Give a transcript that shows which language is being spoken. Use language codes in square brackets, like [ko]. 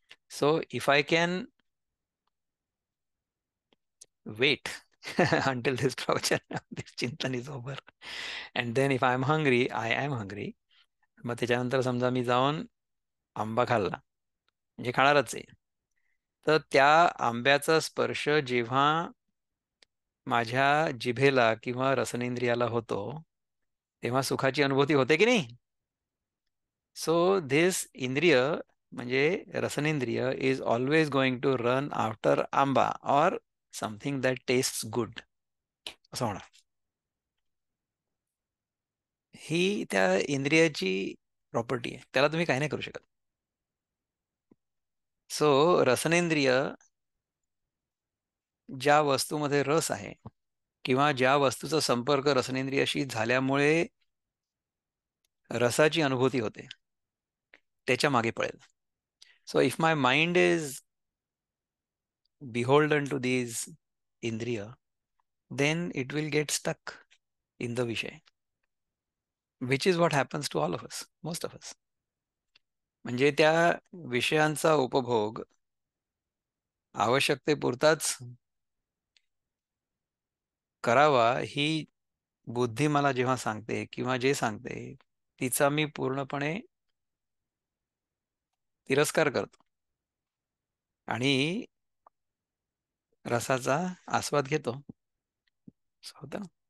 [en] So if I can wait until this pravachan, this chintan is over, and then if I am hungry, I am hungry. [mr] मग त्याच्यानंतर समजा मी जाऊन आंबा खाल्ला, म्हणजे खाणारच आहे. तर त्या आंब्याचा स्पर्श जेव्हा माझ्या जिभेला किंवा रसनेंद्रियाला होतो, तेव्हा सुखाची अनुभूती होते की नाही? [en] so this इंद्रिय [mr] म्हणजे रसनेंद्रिय [en] is always going to run after आंबा or something that taste good, [mr] असं होणार. ही त्या इंद्रियाची प्रॉपर्टी आहे, त्याला तुम्ही काही नाही करू शकत. सो रसनेंद्रिय ज्या वस्तूमध्ये रस आहे किंवा ज्या वस्तूचा संपर्क रसनेंद्रियाशी झाल्यामुळे रसाची अनुभूती होते, त्याच्या मागे पळेल. [en] So if my mind is beholden to these indriya, then it will get stuck in the vishay, which is what happens to all of us, most of us. [mr] म्हणजे त्या विषयांचा उपभोग आवश्यकतेपुरताच करावा ही बुद्धी मला जेव्हा सांगते किंवा जे सांगते, तिचा मी पूर्णपणे तिरस्कार करतो आणि रसाचा आस्वाद घेतो. असं होतं ना.